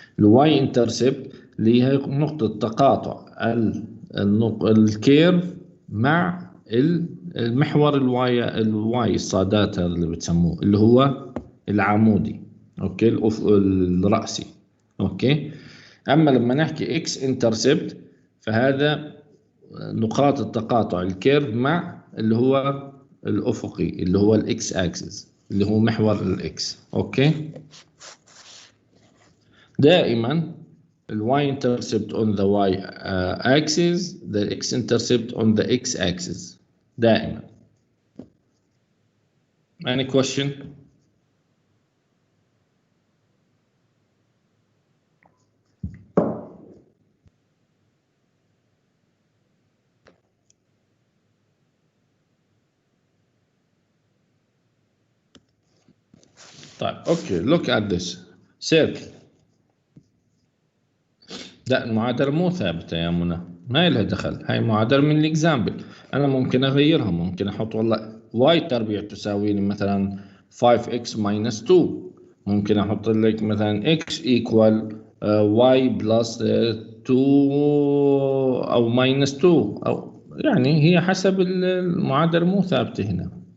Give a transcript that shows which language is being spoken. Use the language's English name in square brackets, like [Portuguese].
[Arabic] y-intercept اللي هي نقطة تقاطع الكيرف مع المحور الواي الصادات، هذا اللي بتسموه اللي هو العمودي، اوكي، الرأسي، اوكي. اما لما نحكي x intercept فهذا نقاط التقاطع الكيرف مع اللي هو الافقي اللي هو الاكس اكسس اللي هو محور الاكس، اوكي. دائما [English] y intercept on the y axis, the x intercept on the x axis دائما. Any question? [Arabic] طيب [English] Okay, look at this circle. [Arabic] لا، المعادلة مو ثابتة يا منى، ما لها دخل، هاي معادلة من الاكزامبل. انا ممكن اغيرها، ممكن احط والله y تربيع تساوي لي مثلا 5x minus 2، ممكن احط لك مثلا [English] x equal y plus 2 [Arabic] او minus 2، او يعني هي حسب المعادلة مو ثابتة هنا.